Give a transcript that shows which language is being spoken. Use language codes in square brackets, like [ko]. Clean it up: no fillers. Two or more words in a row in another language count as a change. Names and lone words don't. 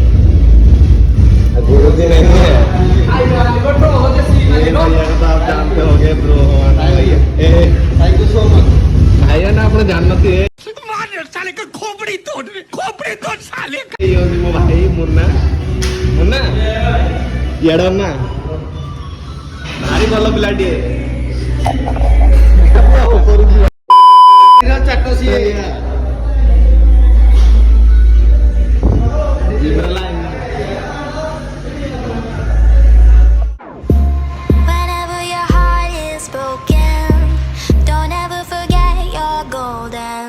[hi] गुरु जी नहीं है ये भैया को तो आप जानते होगे ब्रो भैया [en] thank you so much [hi] भैया ना अपने जानते हैं साले का खोपड़ी तोड़ साले का। ये होगी वो भाई मुन्ना मुन्ना येड़ा ना भारी [or] ଭଲ ପିଲାଟିଏ चाटो सी [en] Whenever your heart is broken, don't ever forget you're golden.